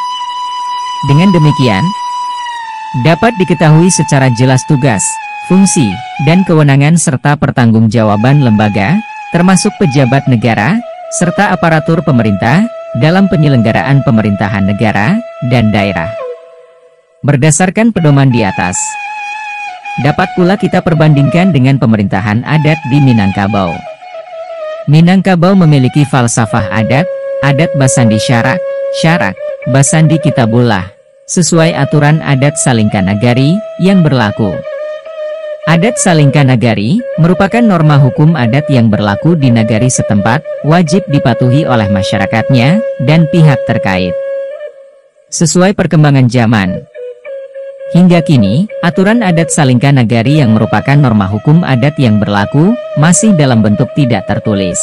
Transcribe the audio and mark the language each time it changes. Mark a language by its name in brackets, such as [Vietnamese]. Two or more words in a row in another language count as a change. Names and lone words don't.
[Indonesian] Dengan demikian, dapat diketahui secara jelas tugas, fungsi, dan kewenangan serta pertanggungjawaban lembaga, termasuk pejabat negara, serta aparatur pemerintah, dalam penyelenggaraan pemerintahan negara dan daerah. Berdasarkan pedoman di atas, dapat pula kita perbandingkan dengan pemerintahan adat di Minangkabau. Minangkabau memiliki falsafah adat, adat Basandi Syarak, Syarak, Basandi Kitabullah, sesuai aturan adat Salingkanagari yang berlaku. Adat Salingkanagari merupakan norma hukum adat yang berlaku di nagari setempat, wajib dipatuhi oleh masyarakatnya dan pihak terkait. Sesuai perkembangan zaman, hingga kini, aturan adat Salingkanagari yang merupakan norma hukum adat yang berlaku, masih dalam bentuk tidak tertulis.